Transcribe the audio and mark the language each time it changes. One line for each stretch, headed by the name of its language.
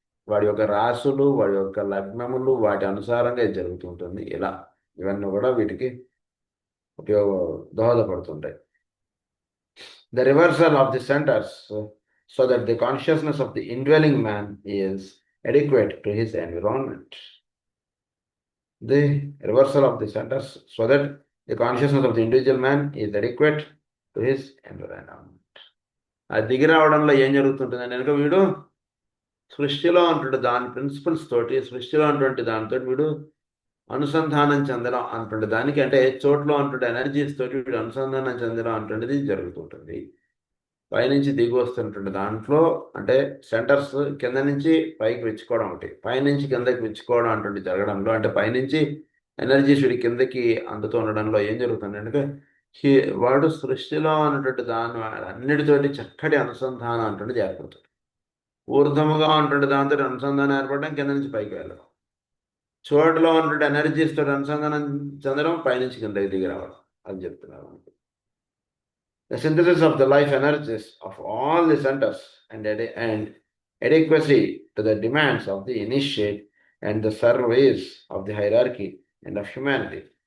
Telugu: వాడి యొక్క రాసులు, వాడి యొక్క లగ్నములు, వాటి అనుసారంగా ఇది జరుగుతుంటుంది. ఇలా ఇవన్నీ కూడా వీటికి దోహదపడుతుంటాయి.
English: The reversal of the centers so that the consciousness of the indwelling man is adequate to his environment. The reversal of the centers so that the consciousness of the individual man is adequate to his environment.
Telugu: అది దిగి రావడంలో ఏం జరుగుతుంటుందని కనుక వీడు సృష్టిలో ఉన్నటువంటి దాని principles తోటి, సృష్టిలో ఉన్నటువంటి దానితో వీడు అనుసంధానం చెందడం అన్నటువంటి దానికి, అంటే చోట్లో ఉన్నటువంటి ఎనర్జీస్ తోటి వీడు అనుసంధానం చెందడం అన్నటువంటిది జరుగుతుంటుంది. పైనుంచి దిగి వస్తున్నటువంటి దాంట్లో అంటే సెంటర్స్ కింద నుంచి పైకి విచ్చుకోవడం ఒకటి, పైనుంచి కిందకి విచ్చుకోవడం అటువంటి జరగడంలో, అంటే పైనుంచి ఎనర్జీస్ వీడి కిందకి అందుతూ ఉండడంలో ఏం జరుగుతుంది అంటే వాడు సృష్టిలో ఉన్నటువంటి దాని అన్నిటితోటి చక్కటి అనుసంధానం అటువంటిది ఏర్పడుతుంది. ఊర్ధముగా ఉన్నటువంటి దాంతో అనుసంధానం ఏర్పడడం, కింద నుంచి పైకి వెళ్ళడం. చోటలో ఉన్నటువంటి ఎనర్జీస్ తోటి అనుసంధానం చెందడం, పైనుంచి కిందకి దిగి రావడం. అది చెప్తున్నారు.
English: The synthesis of the life energies of all the centers and adequacy to the demands of the initiate and the service of the hierarchy and of humanity.